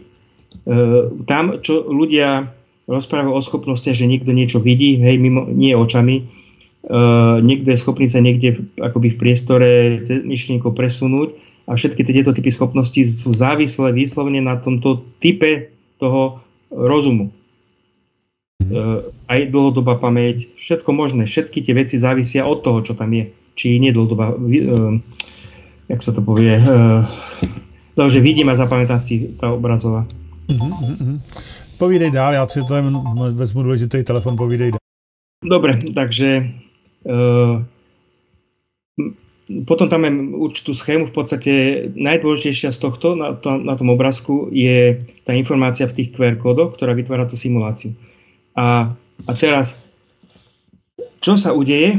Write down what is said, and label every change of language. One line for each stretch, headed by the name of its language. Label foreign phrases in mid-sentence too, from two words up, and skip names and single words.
Slovak: Tam, čo ľudia rozprávajú o schopnostiach, že niekto niečo vidí, hej, nie očami, niekto je schopný sa niekde akoby v priestore myšlienkou presunúť, a všetky tieto typy schopností sú závislé výslovne na tomto type toho rozumu. Aj dlhodobá pamäť, všetko možné, všetky tie veci závisia od toho, čo tam je. Či nie dlhodobá, jak sa to povie, že vidím a zapamätám si tá obrazová.
Czech: Povídej dál, já si tam vezmu důležitý telefon, povídej dál.
Slovak: Dobre, takže potom tam mám určitú schému, v podstate najdôležitejšia z tohto na tom obrázku je tá informácia v tých QR kódoch, ktorá vytvára tú simuláciu. A teraz, čo sa udeje?